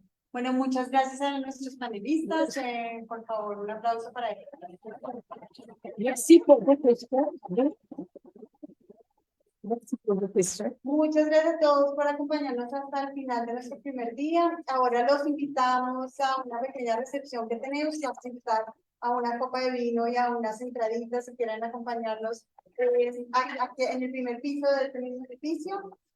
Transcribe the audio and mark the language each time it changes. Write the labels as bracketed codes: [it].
[es] Bueno, muchas gracias a nuestros panelistas. Por favor, un aplauso para ellos. [fr] Merci pour vos questions. Merci pour vos questions. [es] Muchas gracias a todos por acompañarnos hasta el final de nuestro primer día. Ahora los invitamos a una pequeña recepción que tenemos. Vamos a invitar a una copa de vino y a unas entraditas si quieren acompañarnos aquí en el primer piso de este mismo edificio.